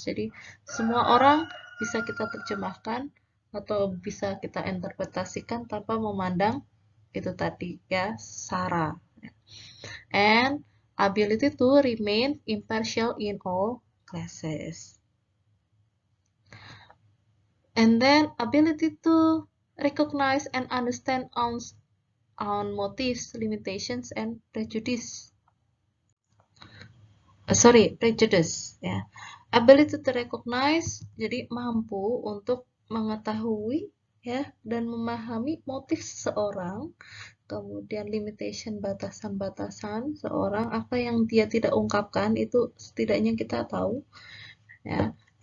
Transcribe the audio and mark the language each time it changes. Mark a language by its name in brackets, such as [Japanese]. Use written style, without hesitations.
[Indonesian] Jadi, semua orang bisa kita terjemahkan atau bisa kita interpretasikan tanpa memandang itu tadi ya, sara. [English] And ability to remain impartial in all classes. And then ability to recognize and understand on motives, limitations, and prejudice. Prejudice ya. Ability to recognize, [Indonesian] jadi mampu untuk mengetahui ya dan memahami motif seseorang, kemudian limitation, batasan-batasan seorang, apa yang dia tidak ungkapkan itu setidaknya kita tahu ya.